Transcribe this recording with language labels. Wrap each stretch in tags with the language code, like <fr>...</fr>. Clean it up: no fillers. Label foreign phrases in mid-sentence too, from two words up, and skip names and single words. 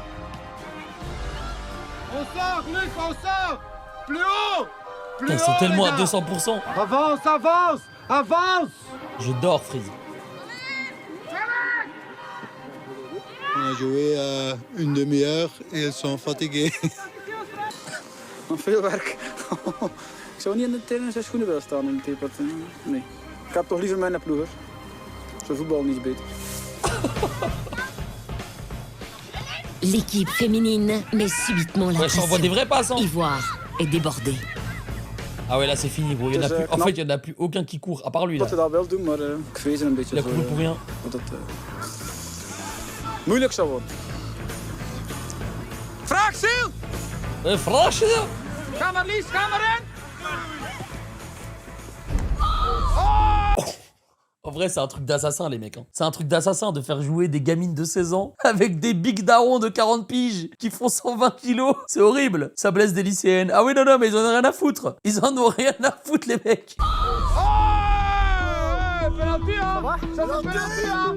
<fr>On sort, Luc, on sort! Plus haut! Plus Putain, ils sont haut, tellement les à gars. 200%. Avance, avance! Avance! Je dors, Freeze. On a joué une demi-heure et elles sont fatiguées.</fr> <nl>Nog veel werk. Ik zou niet in zijn schoenen willen staan in de teepot. Nee. Ik heb toch liever mijn ploegers. Zo voetbal niet beter.</nl> <fr>L'équipe féminine met subitement la Ouais, ça envoie des vraies passes, hein. Ivoire est débordée. Ah ouais, là c'est fini, gros. Il y en a plus... En fait, il n'y en a plus aucun qui court, à part lui là.</fr> <nl>Dat wel doen, maar ik vrees er een beetje</nl> <fr>Il a couru pour rien.</fr> <nl>Dat het moeilijk zou worden. Vraag, Sil! Vraag, Sil! Ga maar, Lies, ga maar in!</nl> <fr>En vrai, c'est un truc d'assassin, les mecs. Hein. C'est un truc d'assassin de faire jouer des gamines de 16 ans avec des big darons de 40 piges qui font 120 kilos. C'est horrible. Ça blesse des lycéennes. Ah oui, non, mais ils en ont rien à foutre. Ils en ont rien à foutre, les mecs. Penalty, hein? Ça va? Penalty, hein?</fr>